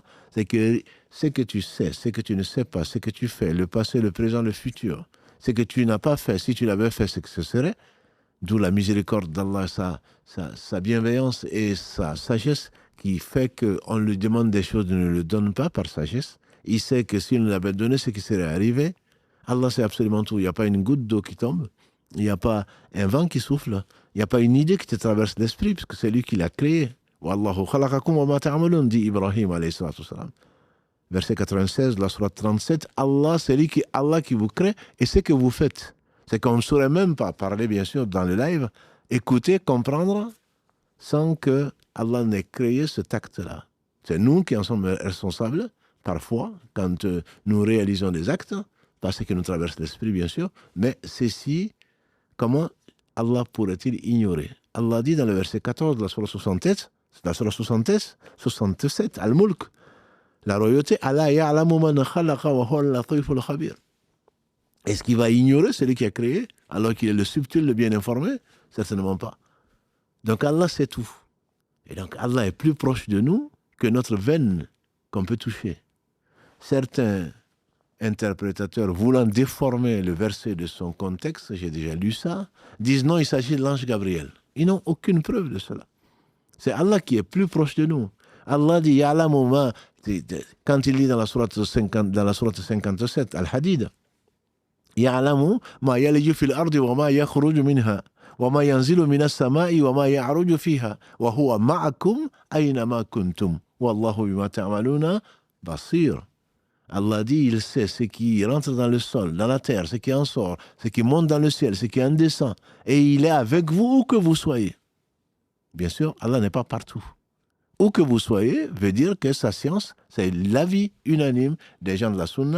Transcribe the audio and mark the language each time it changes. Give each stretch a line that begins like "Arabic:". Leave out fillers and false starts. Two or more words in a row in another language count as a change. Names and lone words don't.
French: C'est que ce que tu sais, ce que tu ne sais pas, ce que tu fais, le passé, le présent, le futur, ce que tu n'as pas fait, si tu l'avais fait, ce que ce serait, d'où la miséricorde d'Allah, sa bienveillance et sa sagesse qui fait qu'on lui demande des choses, ne le donne pas par sagesse. Il sait que s'il nous l'avait donné, ce qui serait arrivé. Allah sait absolument tout. Il n'y a pas une goutte d'eau qui tombe. Il n'y a pas un vent qui souffle. Il n'y a pas une idée qui te traverse l'esprit, puisque c'est lui qui l'a créé.
Arabic: والله خلقكم وما تعملون, dit Ibrahim عليه الصلاة والسلام.
French: Verset 96, la sourate 37, Allah, c'est lui Allah qui vous crée et ce que vous faites. C'est qu'on ne saurait même pas parler, bien sûr, dans le live, écouter, comprendre, sans que Allah n'ait créé ce acte-là. C'est nous qui en sommes responsables, parfois, quand nous réalisons des actes, pas ce qui nous traverse l'esprit, bien sûr, mais ceci, comment Allah pourrait-il ignorer? Allah dit dans le verset 14 de la sourate 67, Al-Mulk, la royauté,
Arabic: الله يعلم من خلق وهو اللطيف الخبير.
French: Est-ce qu'il va ignorer celui qui a créé, alors qu'il est le subtil, le bien informé? Certainement pas. Donc Allah sait tout. Et donc Allah est plus proche de nous que notre veine qu'on peut toucher. Certains interprétateurs, voulant déformer le verset de son contexte, j'ai déjà lu ça, disent non, il s'agit de l'ange Gabriel. Ils n'ont aucune preuve de cela. C'est Allah qui est plus proche de nous. Allah dit,
Arabic: يعلم ما,
French: quand il dit dans la sourate 57,
Arabic: Al-Hadid, يعلم ما يلج في الأرض وما يخرج منها وما ينزل من السماء وما يعرج فيها وهو معكم أين ما كنتم والله بما تعملون بصير.
French: Allah dit, il sait ce qui rentre dans le sol, dans la terre, ce qui en sort, ce qui monte dans le ciel, ce qui en descend. Et il est avec vous où que vous soyez. Bien sûr, Allah n'est pas partout. Où que vous soyez veut dire que sa science, c'est l'avis unanime des gens de la Sunna.